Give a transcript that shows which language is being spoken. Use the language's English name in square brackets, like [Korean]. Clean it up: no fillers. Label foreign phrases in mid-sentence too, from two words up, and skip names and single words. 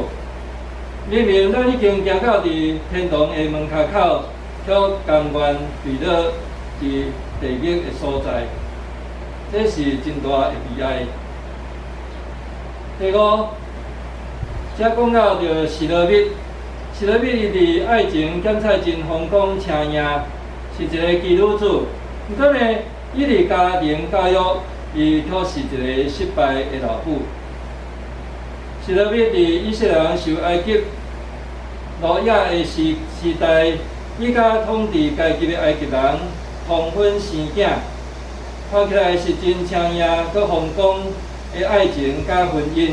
[Min Nan Chinese] 明明咱已经行到伫天堂的门骹口，却甘愿坠落伫地狱的所在，这是真大的悲哀。第五，则讲到着示罗密，示罗密伊伫爱情检采真风光车赢，是一个基督徒。毋过呢，伊伫家庭教育，伊却是一个失败的老母。示罗密伫以色列人受埃及奴役的时代，伊甲统治家己的埃及人通婚生囝，看起来是真青赢佮风光的爱情甲婚姻。